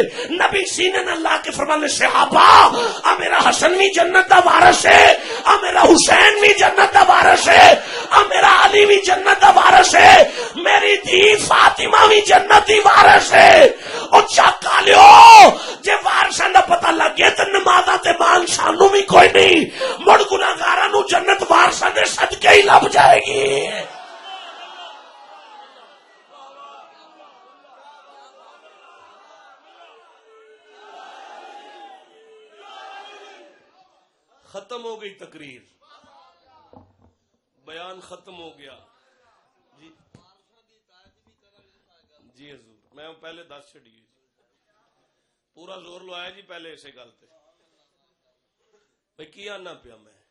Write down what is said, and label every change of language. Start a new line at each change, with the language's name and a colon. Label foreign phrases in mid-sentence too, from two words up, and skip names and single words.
Punjabi: نبی سینے نہ لا کے فرمانے صحابہ آ میرا حسن بھی جنت دا وارث ہے، آ میرا حسین بھی جنت دا وارث ہے، آ میرا علی بھی جنت دا وارث ہے، میری دھی فاطمہ بھی جنت دی وارث ہے۔ او چاکا لیو جے وارثاں دا پتہ لگ گیا تے نمازاں تے مان سانو بھی کوئی نہیں، مڑ گناہگاراں نو جنت وارثاں دے صدقے ہی لب جائے گی۔ ختم ہو گئی تقریر، بیان ختم ہو گیا جی جی حضور، میں پہلے 10 چھڑیے پورا زور لوایا جی پہلے اسے گل تے بھئی کی آنا پیا میں